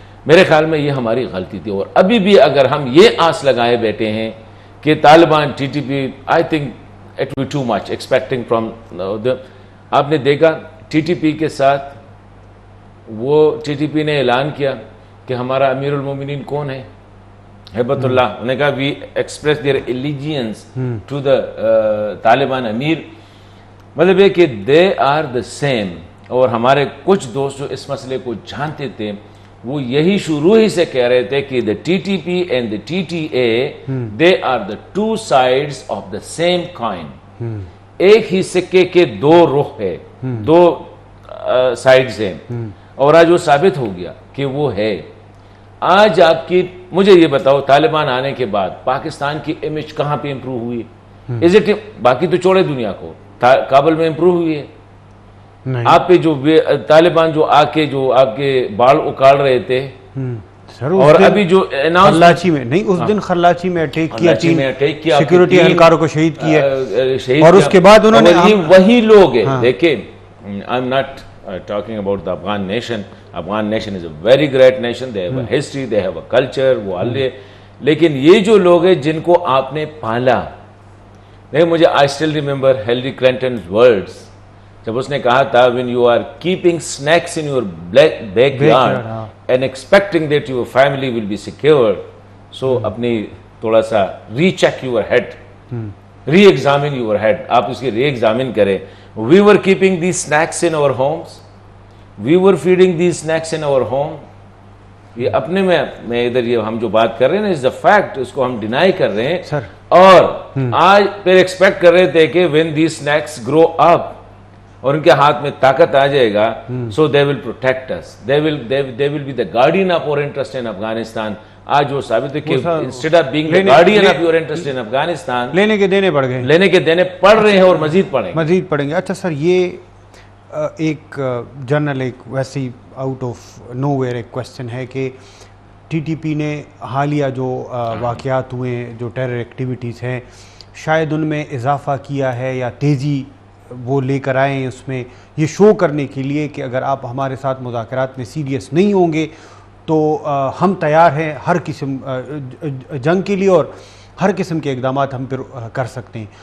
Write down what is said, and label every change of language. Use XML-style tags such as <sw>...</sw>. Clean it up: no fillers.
<ur>میرے خیال میں یہ ہماری غلطی تھی. اور ابھی بھی اگر ہم یہ آس لگائے بیٹھے ہیں کہ Taliban T T P,</ur> <en>I think it will be too much expecting from.</en> <ur>آپ نے دیکھا ٹی ٹی پی کے ساتھ وہ ٹی ٹی پی نے اعلان کیا کہ ہمارا امیر المومنین کون ہے؟ ہیبت اللہ. انہوں نے کہا</ur> <en>We express their allegiance to the Taliban امیر.</en> <ur>مطلب یہ کہ</ur> <en>They are the same.</en> <ur>اور ہمارے کچھ دوست جو اس مسئلے کو جانتے تھے وہ یہی شروع ہی سے کہہ رہے تھے کہ</ur> <en>The T T P and the T T A they are the two sides of the same coin.</en> <ur>ایک ہی سکے کے دو رخ ہے، دو سائڈز ہیں. اور آج وہ ثابت ہو گیا کہ وہ ہے. آج آپ کی مجھے یہ بتاؤ طالبان آنے کے بعد پاکستان کی امیج کہاں پہ امپروو ہوئی ہے؟ باقی تو چھوڑے دنیا کو، کابل میں امپروو ہوئی ہے؟ آپ پہ جو طالبان جو آ کے جو آپ کے بال اکاڑ رہے تھے، اور ابھی جو خرلاچی میں نہیں، اس دن خرلاچی میں اٹیک کیا، سیکیورٹی اہلکاروں کو شہید کیا، اور اس کے بعد انہوں نے وہی لوگ ہیں. دیکھیں</ur> <en>I am not talking about the Afghan nation. Afghan nation is a very great nation. They have a history, they have a culture.</en> <ur>وہ اللہ، لیکن یہ جو لوگ ہیں جن کو آپ نے پالا، دیکھیں مجھے</ur> <en>I still remember Hillary Clinton's words</en> <ur>جب اس نے کہا تھا</ur> <en>when you are keeping snacks in your backyard and expecting that your family will be secure, so</en> <ur>اپنی تھوڑا سا</ur> <en>recheck your head, re-examine your head.</en> <ur>آپ اس کی re-examine کریں.</ur> <en>We were keeping these snacks in our homes. We were feeding these snacks in our home.</en> <ur>یہ اپنے میں ادھر یہ ہم جو بات کر رہے ہیں نا</ur> <en>is the fact،</en> <ur>اس کو ہم ڈینائی کر رہے ہیں، اور آج پھر ایکسپیکٹ کر رہے تھے کہ</ur> <en>when these snacks grow up</en> <ur>اور ان کے ہاتھ میں طاقت آ جائے گا،</ur> <en>so they will protect us. They will be the guardian of our interest in Afghanistan.</en> <ur>آج وہ ثابت ہے کہ</ur> <en>instead of being the guardian of your interest in Afghanistan،</en> <ur>لینے کے دینے بڑھ گئے، لینے کے دینے پڑھ رہے ہیں اور مزید پڑھیں گے. اچھا سر، یہ ایک جنرل ایک ویسی آؤٹ آف نو ویئر ایک کویسچن ہے کہ ٹی ٹی پی نے حالیہ جو واقعات ہوئے ہیں، جو ٹیرر ایکٹیویٹیز ہیں، شاید ان میں اضافہ کیا ہے یا تیزی وہ لے کر آئے ہیں اس میں، یہ شو کرنے کے لیے کہ اگر آپ ہمارے ساتھ مذاکرات میں سیریس نہیں ہوں گے تو ہم تیار ہیں ہر قسم جنگ کے لیے، اور ہر قسم کے اقدامات ہم پھر کر سکتے ہیں.</ur>